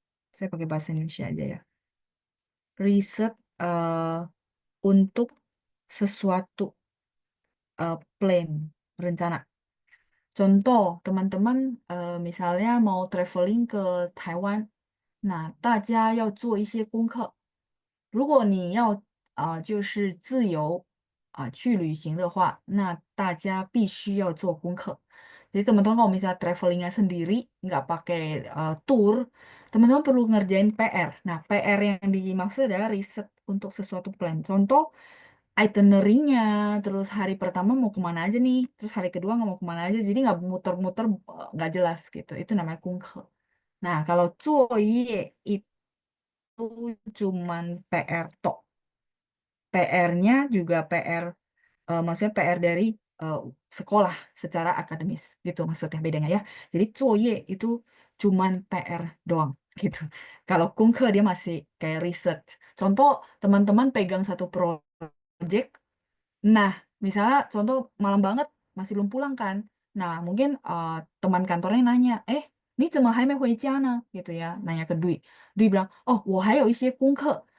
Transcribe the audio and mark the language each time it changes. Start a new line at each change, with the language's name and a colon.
Indonesian: Saya pakai bahasa Indonesia aja ya. Riset untuk sesuatu plan, rencana. Contoh, teman-teman misalnya mau traveling ke Taiwan, nah
Chinese: 大家要做一些功课。如果你要就是自由去旅行的话，那大家必须要做功课。
Indonesian: Jadi teman-teman kalau misalnya travelingnya sendiri, nggak pakai tour, teman-teman perlu ngerjain PR. Nah, PR yang dimaksud adalah riset untuk sesuatu plan. Contoh, itinerary-nya, terus hari pertama mau kemana aja nih, terus hari kedua nggak mau kemana aja, jadi nggak muter-muter, nggak jelas gitu. Itu namanya 功课. Nah, kalau 作业 itu cuman PR tok. PR-nya juga PR, maksudnya PR dari eh, sekolah secara akademis gitu maksudnya bedanya ya. Jadi 作业 itu cuman PR doang gitu. Kalau 功课 dia masih kayak research. Contoh teman-teman pegang satu project. Nah, misalnya contoh malam banget masih belum pulang kan. Nah, mungkin teman kantornya nanya, ni
Chinese: 怎么还没回家呢?
Indonesian: Gitu ya, nanya ke Dwi. Dwi bilang, oh,
Chinese: 我还有一些功课.